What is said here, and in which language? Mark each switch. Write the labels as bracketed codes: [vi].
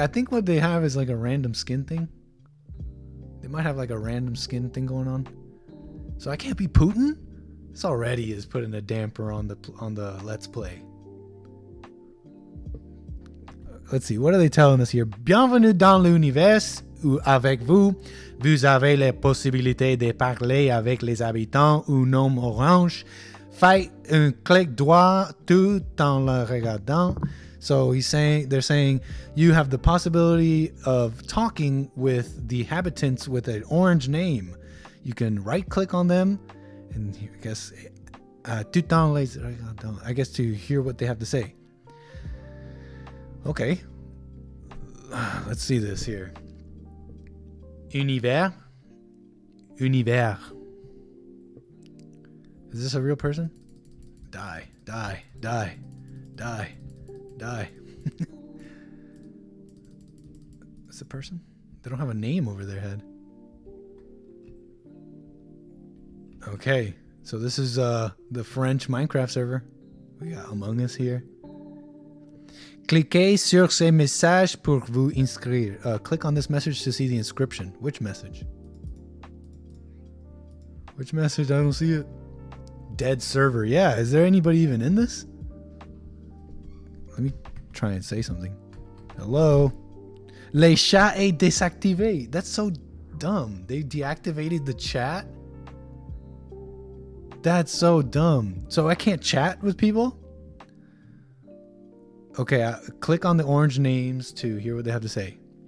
[en] I think what they have is like a random skin thing. They might have like a random skin thing going on. So I can't be Putin? This already is putting a damper on the Let's Play. Let's see. What are they telling us here? [fr] Bienvenue dans l'univers où avec vous, vous avez la possibilité de parler avec les habitants ou nom orange. Faites un clic droit tout en le regardant. [en] So they're saying you have the possibility of talking with the inhabitants with an orange name. You can right click on them and I guess [fr] tout en les regardant. [en] I guess to hear what they have to say. Okay. Let's see this here. Univers. Univers. Is this a real person? Die, die, die, die, die. Is it a person? They don't have a name over their head. Okay, so this is the French Minecraft server. We got Among Us here. [fr] Cliquez sur ces messages pour vous inscrire. [en] Click on this message to see the inscription. Which message? Which message? I don't see it. Dead server. Yeah, is there anybody even in this? Let me try and say something. Hello? [fr] Les chats est désactivé. [en] That's so dumb. They deactivated the chat? That's so dumb. So I can't chat with people? Okay, click on the orange names to hear what they have to say.